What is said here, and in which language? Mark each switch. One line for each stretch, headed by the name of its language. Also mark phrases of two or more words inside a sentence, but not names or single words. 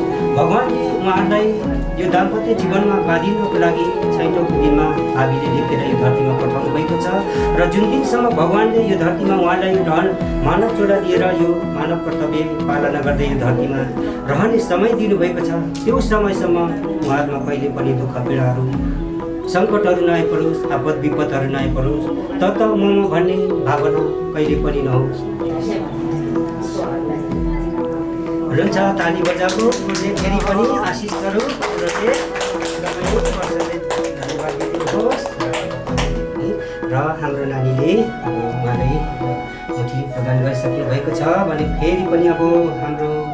Nepali: भगवान्ले उहाँहरूलाई यो दाम्पत्य जीवनमा बाँधिनुको लागि ६औँ दिनमा हामीले लेखेर यो धरतीमा पठाउनु भएको छ र जुन दिनसम्म भगवान्ले यो धरतीमा उहाँलाई मानव जोडा दिएर यो मानव कर्तव्य पालना गर्दै यो धरतीमा रहने समय दिनुभएको छ, त्यो समयसम्म उहाँहरूमा कहिले पनि दुःख पीडाहरू सङ्कटहरू नआइपरोस्, आपद विपदहरू नआइपरोस्, तत मम भन्ने भावना कहिले पनि नहोस्। हुन्छ, ताली बजाएको फेरि पनि आशिषहरू धन्यवाद दिनुहोस्। र हाम्रो नानीले अब उहाँलाई मुठी प्रदान गरिसक्नु भएको छ भने फेरि पनि अब हाम्रो